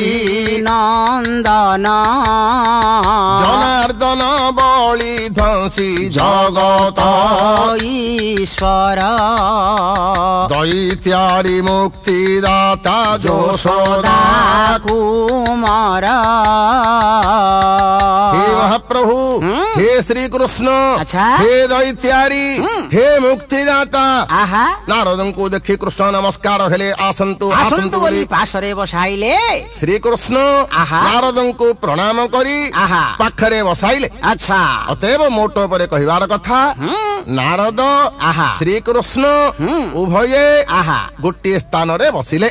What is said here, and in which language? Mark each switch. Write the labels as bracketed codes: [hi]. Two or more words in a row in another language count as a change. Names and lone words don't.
[or] ନନ୍ଦନ ଜନାର୍ଦ୍ଦନ ବଳି ଧ୍ୱଂସୀ ଜଗତ ଈଶ୍ୱର ଦୈତ୍ୟାରି ମୁକ୍ତିଦାତା ଯଶୋଦା କୁମାର। [hi] हे महाप्रभु, हे श्री कृष्ण, हे दैत्यारी, हे मुक्तिदाता। [or] नारदଙ୍କୁ ଦେଖି କୃଷ୍ଣ ନମସ୍କାର ହେଲେ, ଆସନ୍ତୁ ଆସନ୍ତୁ ବୋଲି ପାଶରେ ବସାଇଲେ। ଶ୍ରୀକୃଷ୍ଣ ନାରଦଙ୍କୁ ପ୍ରଣାମ କରି ପାଖରେ ବସାଇଲେ। ଆଚ୍ଛା ଅତଏବ ମୋଟ ଉପରେ କହିବାର କଥା, ନାରଦ ଶ୍ରୀକୃଷ୍ଣ ଉଭୟେ ଗୋଟିଏ ସ୍ଥାନରେ ବସିଲେ।